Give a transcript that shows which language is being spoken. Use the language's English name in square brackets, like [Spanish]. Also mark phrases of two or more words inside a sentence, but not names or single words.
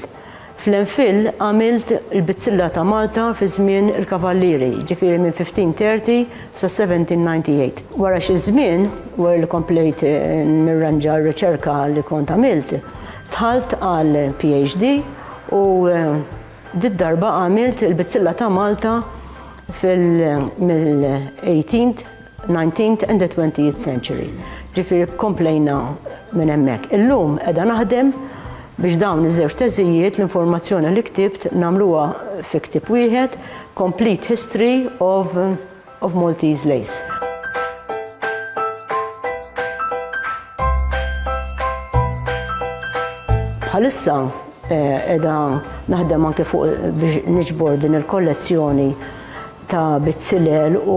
[Maltese] Fl-MPhil għamilt il-bitzilla ta' Malta fi żmien il-Kavallieri, ġifieri minn 1530 sa 1798. Wara xi żmien, wara li komplejt nirranġa r-riċerka li kont għamilt, tħalt għal PhD u dit-darba għamilt il-bitzilla ta' Malta mill- [English] 18th, 19th and the 20th century. [Maltese] Ġifieri komplejna minn hemmhekk. Illum qiegħda naħdem biex dawn iż-żewġ teżijiet l-informazzjoni li ktibt nagħmluha fi ktieb wieħed, Complete History of Maltese Lace. Bħalissa qiegħda naħdem anke fuq biex niġbor din il-kollezzjoni ta' bitzilel u